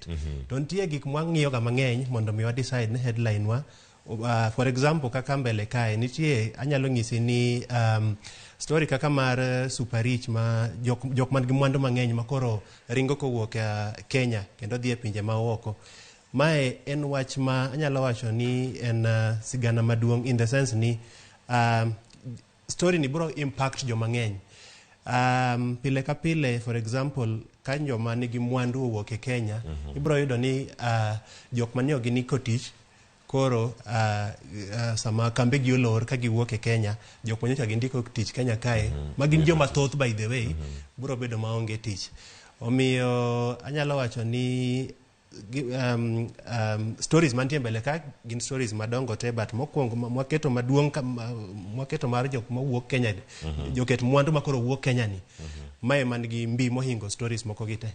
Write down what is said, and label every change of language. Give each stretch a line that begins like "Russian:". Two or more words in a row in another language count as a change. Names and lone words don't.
Luo (Kenya and Tanzania): To nitie gik mwang'iyo ga mang'eny mondo mi wa decide ni headline wa,
English: for example
Luo (Kenya and Tanzania): kaka mbele kae nitie, anyalo ng'isi ni story kaka mar Super Rich ma jok man gi mwandu mang'eny makoro ringo kowuok Kenya kendo dhi e pinje maoko. Mae en wach ma anyalo wacho ni en sigana maduong'
English: in the sense
Luo (Kenya and Tanzania): ni story ni biro impact joma ng'eny. Pile ka pile,
English: for example,
Luo (Kenya and Tanzania): ka joma nigi mwandu owuok e Kenya, ibiro yudo ni jok manie gi niko tich koro sama kambe gi olor ka giwuok e Kenya, jok manyocha gi ndiko tich Kenya kae, magin joma thoth
English: by the way,
Luo (Kenya and Tanzania): biro bedo maonge tich. Omiyo anyalo wacho ni stories mantie mbele ka gin stories madongo te, but mokwongo mwaketo maduong' mwaketo mar jok mawuok Kenya, joket mwandu makoro wuok Kenya ni, mae man gi mbi mohingo stories moko gite.